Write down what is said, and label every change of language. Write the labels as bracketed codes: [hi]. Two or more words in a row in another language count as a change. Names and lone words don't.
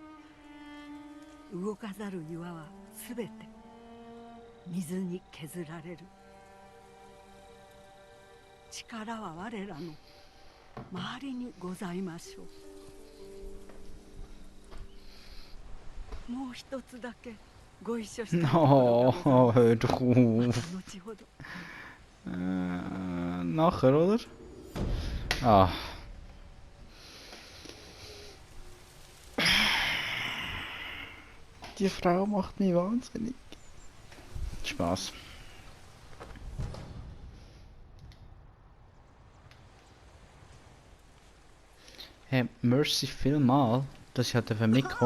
[ja] 動かざる岩はすべて水に削られる。力は我らの周りにございましょう。もう一つだけご一緒したいところがございます。 [de] Oh, hör doch auf. [ja] 後ほど。 [de] Nachher, oder? Ah. Die Frau macht mich wahnsinnig. Spaß. [gsw] Hey, merci vielmal, dass ich hatte mitkommen.